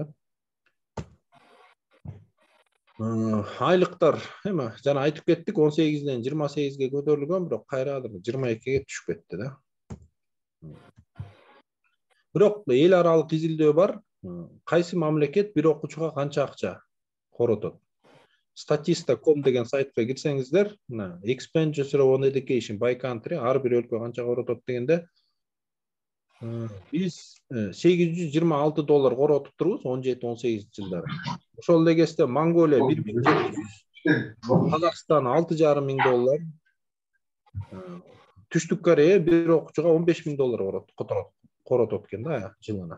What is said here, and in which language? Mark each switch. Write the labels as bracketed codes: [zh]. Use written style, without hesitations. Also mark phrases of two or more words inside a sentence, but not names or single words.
[ky] Айлыктар эме жана айтып кеттик 18ден 28ге көтөрүлгөн, бирок кайраdır 22ге түшүп кетти да. Бирок эл аралык изилдөө бар. Кайсы мамлекет бир окуучуга канча акча коротот? Statista.com деген сайтка кирсеңиздер, [en] expenditure on education by country [ky] ар бир өлкө канча коротот дегенде биз $826 коротуп турбуз 17-18 жылдары. Ошол эле кезде Монголия $1,700, Казакстан $6,500, Түштүк Корея бир окуучуга $15,000 коротот экен да жылына.